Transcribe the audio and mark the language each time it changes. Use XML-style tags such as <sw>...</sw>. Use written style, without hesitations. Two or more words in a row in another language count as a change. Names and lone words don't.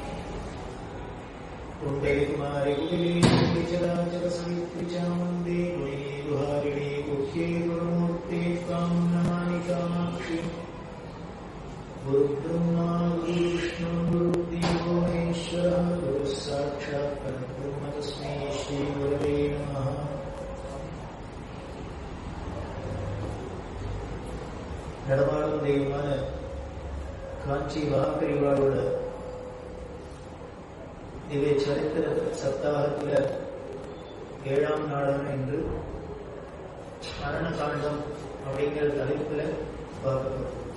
<sa>कुण्डलिकुमारि कुटिले चराचरसवित्रिचां वन्दे गुणेन्दुहारिणे गुह्ये गुरुमूर्ते त्वां नमामि कामाक्षि। गुरुब्रह्मा गुरुविष्णु गुरुदेवो महेश्वरः गुरुः साक्षात् परब्रह्म तस्मै श्रीगुरवे नमः।</sa> <ta>நடமாடும் தெய்வமான காஞ்சி மகாபெரிவாரோட திவ்ய சரித்திர சப்தாகத்தில் 7ஆம் நாளான இன்று மரண காண்டம் அப்படிங்கிற தலைப்புல பார்க்கப்படும்.</ta>